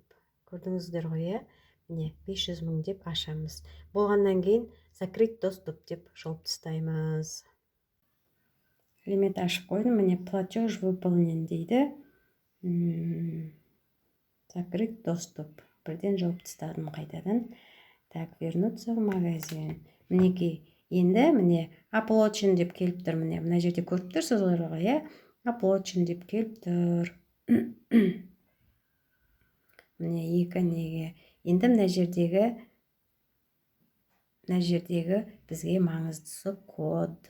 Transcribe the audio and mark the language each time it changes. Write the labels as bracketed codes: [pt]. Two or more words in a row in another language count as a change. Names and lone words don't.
[kk] Көрдіңіздер ғой, міне 500 мың деп ашамыз. Болғаннан кейін [ru] закрыть доступ [kk] деп жауып тастаймыз. Лимит ашып қойдым, міне [ru] платеж выполнен [kk] дейді. [ru] Закрыть доступ. [kk] Бірден жауып тастадым қайтадан. [ru] Так, вернуться в магазин. [kk] Мінекей, енді міне оплачен деп келіп тұр. Мына жерде көріп тұрсыз ғой, оплачен деп келіп тұр. Міне 2 неге. Енді мына жердегі бізге маңыздысы код.